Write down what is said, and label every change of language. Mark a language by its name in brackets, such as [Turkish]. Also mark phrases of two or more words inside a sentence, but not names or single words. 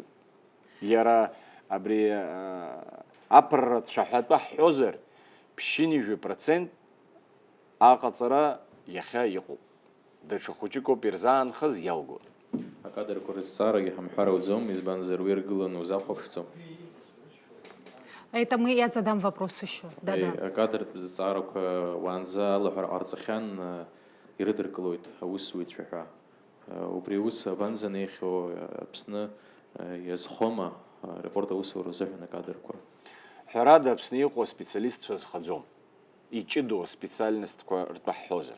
[Abkhazian] Иара абри аԥырра цәаҳәатәа ҳҳәозар, 50% аҟаҵара иахьа иҟоуп. Даҽа хәыҷыкоуп ирзаанхаз иалгоит. Акадрқәа рызҵаарагьы ҳамҳәар ауӡом, избанзар уи иргыланы узахәаԥшӡом. [Russian] Это я задам вопрос еще. Да-да. [Abkhazian] Акадртә зҵаарақәа уаанӡа алаҳәара ҟарҵахьан ирыдыркылоит аусзуҩцәа ҳәа. Убри аус абанӡа неихьоу Аԥсны иазхома аеропорт аусура азыҳәан акадрқәа? Ҳәарада Аԥсны иҟоу специалистцәа зхаӡом, иҷыдоу специальностқәа ртәаҳҳәозар.